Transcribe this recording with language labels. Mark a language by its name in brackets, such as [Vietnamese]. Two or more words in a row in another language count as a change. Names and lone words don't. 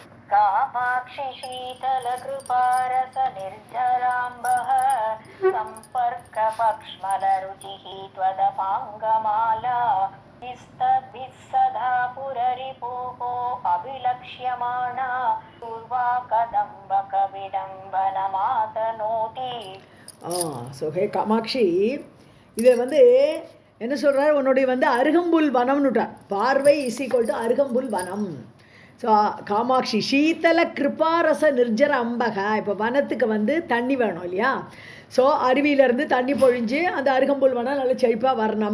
[Sanskrit] कामाक्षि शीतलकृपारस निर्झराम्बः सम्पर्कपक्ष्मलरुचिः त्वदपाङ्गमाला विस्तभिः सदा पुररिपोः अभिलक्ष्यमाणा पूर्वा कदम्बकविडम्बनमातनोति. [Tamil] ஸோ ஹே காமாட்சி, இதை என்ன சொல்கிறார், உன்னுடைய அருகம்புல் வனம்னுட்டார். பார்வை [English] is equal to [Tamil] அருகம்புல் வனம். ஸோ [Sanskrit] कामाक्षि शीतल कृपारस निर्झर अम्बः. [Tamil] இப்போ வனத்துக்கு தண்ணி வேணும் இல்லையா? ஸோ அருவியிலேருந்து தண்ணி பொழிஞ்சு அந்த அருகம்புல் வனம் நல்லா செழிப்பாக வரணும்.